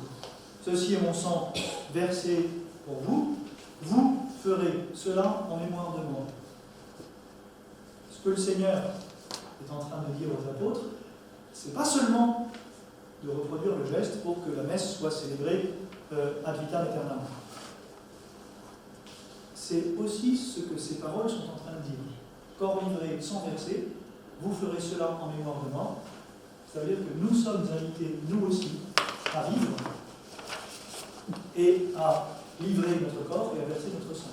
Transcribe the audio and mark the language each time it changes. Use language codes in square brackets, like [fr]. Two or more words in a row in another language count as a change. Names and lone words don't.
[fr] Ceci est mon sang versé pour vous. Vous ferez cela en mémoire de moi. Ce que le Seigneur est en train de dire aux apôtres, c'est pas seulement de reproduire le geste pour que la messe soit célébrée [la] ad vitam aeternam. [fr] C'est aussi ce que ces paroles sont en train de dire. Corps livré sans verser, vous ferez cela en mémoire de moi. Ça veut dire que nous sommes invités, nous aussi, à vivre et à livrer notre corps et à verser notre sang.